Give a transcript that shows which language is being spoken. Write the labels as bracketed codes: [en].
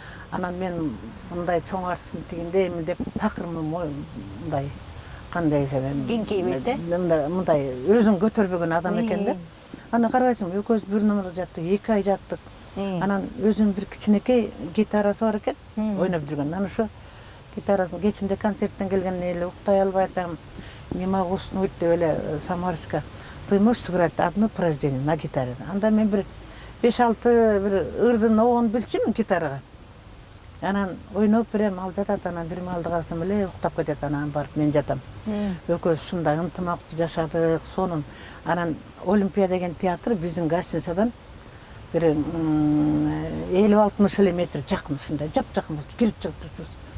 [ky] Анан мен мындай чоң артистмин тигинде эми деп такырмын мындай кандай десем кеңкейбейт да. Мындай өзүн көтөрбөгөн адам экен да. Аны карабайсың, экөөбүз бир номерде жаттык, 2 ай жаттык. Анан өзүнүн бир кичинекей гитарасы бар экен, ойноп жүргөн. Анан ошо гитарасын кечинде концерттен келген эле уктай албай атам. [ru] Не могу уснуть [ky] деп эле [ru] Самарочка, ты можешь сыграть одно произведение на гитаре? [ky] Анда мен бир 5-6 бир ырдын оон билчүмүн гитарага. Анан ойноп берем, ал жатат, анан бир маалды карасам эле уктап кетет, анан барып мен жатам. Экөөбүз ушундай ынтымактуу жашадык, сонун. Анан Олимпия деген театр биздин гостиницадан бир 50-60 эле метр жакын, ушундай жакын кирип чыгып турчубуз.